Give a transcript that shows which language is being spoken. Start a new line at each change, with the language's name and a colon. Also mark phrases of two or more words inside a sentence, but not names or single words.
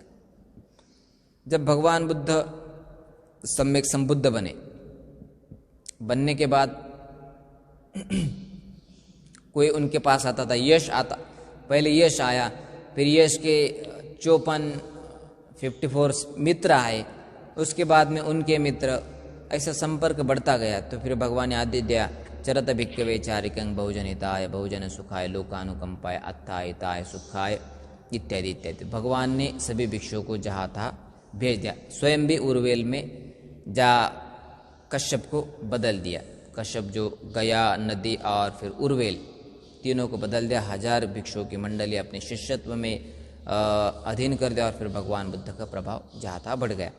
Hindi: जब भगवान बुद्ध सम्यक संबुद्ध बनने के बाद कोई उनके पास आता था, यश आता, पहले यश आया, फिर यश के 54 मित्र आए, उसके बाद में उनके मित्र, ऐसा संपर्क बढ़ता गया। तो फिर भगवान ने आदेश दिया,
Pali: चरत भिक्खवे चारिकं बहुजन हिताय बहुजन सुखाय लोकानुकंपाय अत्थाय हिताय सुखाय इत्यादि इत्यादि।
Hindi: भगवान ने सभी भिक्षुओं को जहाँ था भेज दिया। स्वयं भी उर्वेल में जा कश्यप को बदल दिया। कश्यप जो गया नदी और फिर उर्वेल तीनों को बदल दिया। 1000 भिक्षुओं की मंडली अपने शिष्यत्व में अधीन कर दिया और फिर भगवान बुद्ध का प्रभाव जहाँ था बढ़ गया।